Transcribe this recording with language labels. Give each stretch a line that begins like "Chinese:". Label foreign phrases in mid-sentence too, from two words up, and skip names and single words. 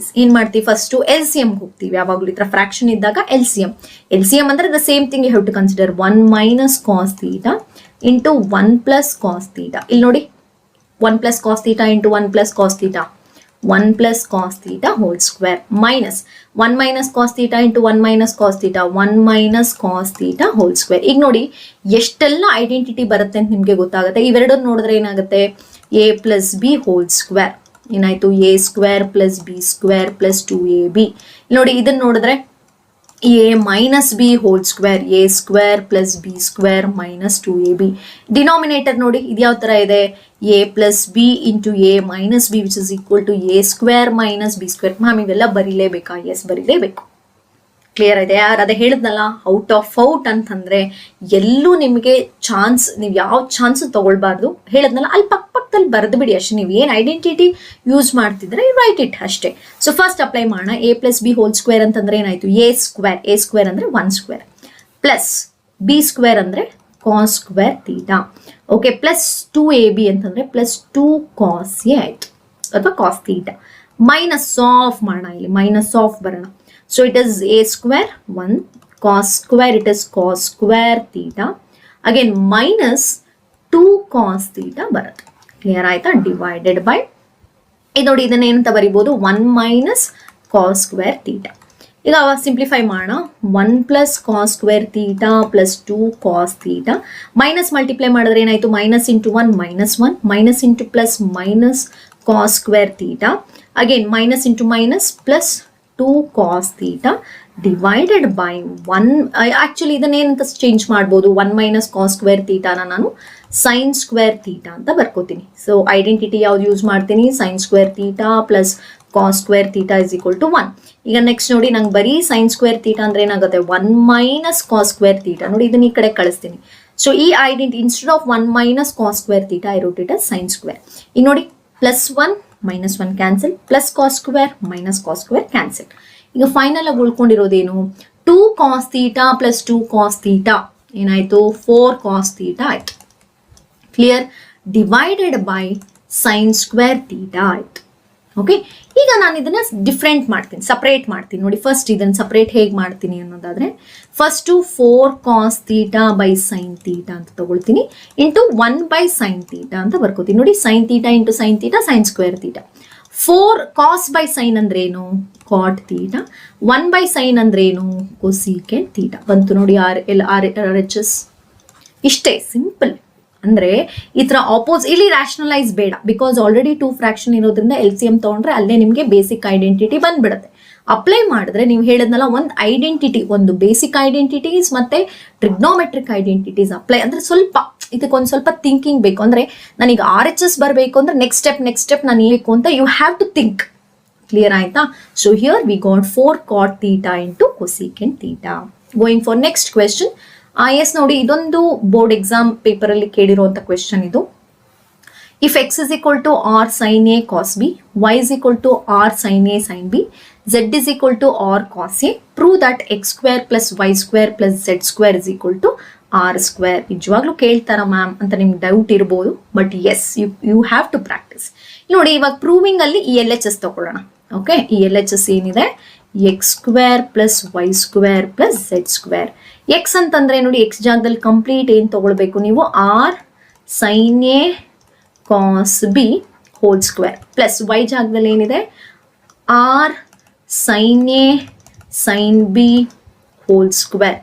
Kannada: ಏನ್ ಮಾಡ್ತೀವಿ,
English: ಫಸ್ಟ್ LCM ಹೋಗ್ತೀವಿ.
Kannada: ಯಾವಾಗಲೂ ಈ ತರ
English: ಫ್ರಾಕ್ಷನ್ ಇದ್ದಾಗ LCM ಅಂದ್ರೆ the same thing you have to consider 1 minus cos theta into 1 plus cos theta.
Kannada: ಇಲ್ಲಿ ನೋಡಿ
English: 1 plus cos theta into 1 plus cos theta 1 plus cos theta whole square minus 1 minus cos theta into 1 minus cos theta 1 minus cos theta whole square.
Kannada: ಈಗ ನೋಡಿ ಎಷ್ಟೆಲ್ಲ ಐಡೆಂಟಿಟಿ ಬರುತ್ತೆ ಅಂತ ನಿಮ್ಗೆ ಗೊತ್ತಾಗುತ್ತೆ. ಇವೆರಡನ್ನು ನೋಡಿದ್ರೆ ಏನಾಗುತ್ತೆ,
English: a plus b whole square ಏನಾಯ್ತು, a square plus b square plus 2ab.
Kannada: ನೋಡಿ ಇದನ್ನ ನೋಡಿದ್ರೆ
English: a minus b whole square a square plus b square minus 2ab.
Kannada: ಡಿನಾಮಿನೇಟರ್ ನೋಡಿ ಇದು ಯಾವ ತರ ಇದೆ,
English: a plus b into a minus b which is equal to a square minus b square.
Kannada: ಮ್ಯಾಮ್ ಇವೆಲ್ಲ ಬರೀಲೇಬೇಕಾ? ಎಸ್, ಬರೀಲೇಬೇಕು. ಕ್ಲಿಯರ್ ಇದೆ? ಯಾರು ಅದೇ ಹೇಳಿದ್ನಲ್ಲ,
English: out of out
Kannada: ಅಂತಂದ್ರೆ ಎಲ್ಲೂ ನಿಮಗೆ ಚಾನ್ಸ್, ನೀವು ಯಾವ ಚಾನ್ಸ್ ತಗೊಳ್ಬಾರ್ದು. ಹೇಳಿದ್ನಲ್ಲ, ಅಲ್ಲಿ ಪಕ್ಕದಲ್ಲಿ ಬರೆದು ಬಿಡಿ ಅಷ್ಟೇ. ನೀವು ಏನು
English: identity use
Kannada: ಮಾಡ್ತಿದ್ರೆ
English: write it
Kannada: ಅಷ್ಟೇ. ಸೊ
English: first apply
Kannada: ಮಾಡೋಣ.
English: a plus b whole square
Kannada: ಅಂತಂದ್ರೆ ಏನಾಯ್ತು,
English: a square ಅಂದ್ರೆ 1 square ಪ್ಲಸ್ b square ಅಂದ್ರೆ cos square theta. okay, plus 2ab ಅಂತಂದ್ರೆ ಪ್ಲಸ್ 2 cos a
Kannada: ಆಯ್ತು, ಅಥವಾ
English: cos theta. minus of
Kannada: ಮಾಡೋಣ, ಇಲ್ಲಿ
English: minus of
Kannada: ಬರೋಣ.
English: So it is a square 1 cos square, it is cos square theta, again minus 2 cos theta ಬರುತ್ತೆ. ಕ್ಲಿಯರ್ ಆಯ್ತಾ? divided by
Kannada: ಇದು ನೋಡಿ, ಇದನ್ನ ಏನಂತ ಬರಿಬೋದು,
English: 1 minus cos square theta.
Kannada: ಈಗ ಸಿಂಪ್ಲಿಫೈ ಮಾಡೋಣ.
English: 1 plus cos square theta plus 2 cos theta ಮೈನಸ್ ಮಲ್ಟಿಪ್ಲೈ
Kannada: ಮಾಡಿದ್ರೆ ಏನಾಯ್ತು,
English: minus into 1 minus 1 minus into plus minus cos square theta, again minus into minus plus 2 cos theta divided by 1. ಆಕ್ಚುಲಿ
Kannada: ಇದನ್ನೇನಂತ ಚೇಂಜ್ ಮಾಡ್ಬೋದು,
English: 1 minus cos square theta ನಾನು sin square theta
Kannada: ಅಂತ ಬರ್ಕೋತೀನಿ. ಸೊ ಐಡೆಂಟಿಟಿ ಯಾವ್ದು ಯೂಸ್ ಮಾಡ್ತೀನಿ,
English: sin square theta plus cos square theta is equal to 1.
Kannada: ಈಗ ನೆಕ್ಸ್ಟ್ ನೋಡಿ, ನಂಗೆ ಬರೀ
English: sin square theta
Kannada: ಅಂದ್ರೆ ಏನಾಗುತ್ತೆ,
English: 1 minus cos square theta.
Kannada: ನೋಡಿ ಇದನ್ನ ಈ ಕಡೆ ಕಳಿಸ್ತೀನಿ.
English: so this identity instead of 1 minus cos square theta I wrote it as sin square.
Kannada: ಈಗ ನೋಡಿ
English: ಪ್ಲಸ್ 1 minus 1 ಕ್ಯಾನ್ಸಲ್, ಪ್ಲಸ್ cos square minus cos square ಕ್ಯಾನ್ಸಲ್.
Kannada: ಈಗ ಫೈನಲ್ ಆಗಿ ಉಳ್ಕೊಂಡಿರೋದೇನು,
English: 2 cos theta plus 2 cos theta ಏನಾಯ್ತು, 4 cos theta ಆಯ್ತು. clear? divided by sin square theta ಆಯ್ತು.
Kannada: ಓಕೆ, ಈಗ ನಾನು ಇದನ್ನ ಡಿಫ್ರೆಂಟ್ ಮಾಡ್ತೀನಿ, ಸಪ್ರೇಟ್ ಮಾಡ್ತೀನಿ. ನೋಡಿ ಫಸ್ಟ್ ಇದನ್ನ ಸಪ್ರೇಟ್ ಹೇಗೆ ಮಾಡ್ತೀನಿ ಅನ್ನೋದಾದ್ರೆ, ಫಸ್ಟು
English: 4 cos theta by sin theta
Kannada: ಅಂತ ತಗೊಳ್ತೀನಿ,
English: into 1 by sin theta
Kannada: ಅಂತ ಬರ್ಕೋತೀನಿ.
English: ನೋಡಿ sin theta ಇಂಟು sin theta sin square theta. 4 cos by sin ಅಂದ್ರೆ ಏನು, cot theta. 1 by sin ಅಂದ್ರೆ ಏನು, cosecant theta.
Kannada: ಬಂತು ನೋಡಿ RHS. ಇಷ್ಟೇ, ಸಿಂಪಲ್. ಅಂದ್ರೆ ಈ ತರ ಇಲ್ಲಿ ರ್ಯಾಷನಲೈಸ್ ಬೇಡ, ಬಿಕಾಸ್ ಆಲ್ರೆಡಿ 2 ಫ್ರಾಕ್ಷನ್ ಇರೋದ್ರಿಂದ LCM ತಗೊಂಡ್ರೆ ಅಲ್ಲೇ ನಿಮ್ಗೆ
English: basic identity
Kannada: ಬಂದ್ಬಿಡುತ್ತೆ. ಅಪ್ಲೈ ಮಾಡಿದ್ರೆ ನೀವು ಹೇಳಿದ್ನಲ್ಲ, ಒಂದು ಐಡೆಂಟಿಟಿ, ಒಂದು
English: basic identities
Kannada: ಮತ್ತೆ
English: trigonometric identities apply
Kannada: ಅಂದ್ರೆ ಸ್ವಲ್ಪ ಇದಕ್ಕೊಂದು ಸ್ವಲ್ಪ ಥಿಂಕಿಂಗ್ ಬೇಕು. ಅಂದ್ರೆ ನನಗೆ RHS ಬರಬೇಕು ಅಂದ್ರೆ
English: next step
Kannada: ನಾನು ಬೇಕು ಅಂತ
English: you have to think. ಕ್ಲಿಯರ್ ಆಯ್ತಾ? so here we got 4 cot theta into cosecant theta. going for next question.
Kannada: ಎಸ್ ನೋಡಿ, ಇದೊಂದು
English: board exam paper
Kannada: ಅಲ್ಲಿ ಕೇಳಿರುವಂತ ಕ್ವೆಶನ್ ಇದು.
English: ಇಫ್ x is equal to r sin a cos b, y is equal to r sin a sin b, z is equal to r cos a, prove that x square plus y square plus z square is equal to r square.
Kannada: ನಿಜವಾಗ್ಲೂ ಕೇಳ್ತಾರ ಮ್ಯಾಮ್ ಅಂತ ನಿಮ್ಗೆ ಡೌಟ್ ಇರ್ಬೋದು,
English: but yes you have to practise.
Kannada: ನೋಡಿ ಇವಾಗ ಪ್ರೂವಿಂಗ್ ಅಲ್ಲಿ ಈ LHS ತಗೊಳ್ಳೋಣ. ಓಕೆ, ಈ LHS ಏನಿದೆ,
English: x square plus y square plus z square. x ಅಂತಂದ್ರೆ ನೋಡಿ, x
Kannada: ಜಾಗದಲ್ಲಿ ಕಂಪ್ಲೀಟ್ ಏನು ತಗೊಳ್ಬೇಕು ನೀವು,
English: r sin a cos b ಹೋಲ್ ಸ್ಕ್ವೇರ್ ಪ್ಲಸ್ y
Kannada: ಜಾಗದಲ್ಲಿ ಏನಿದೆ
English: r sine a sine b whole square.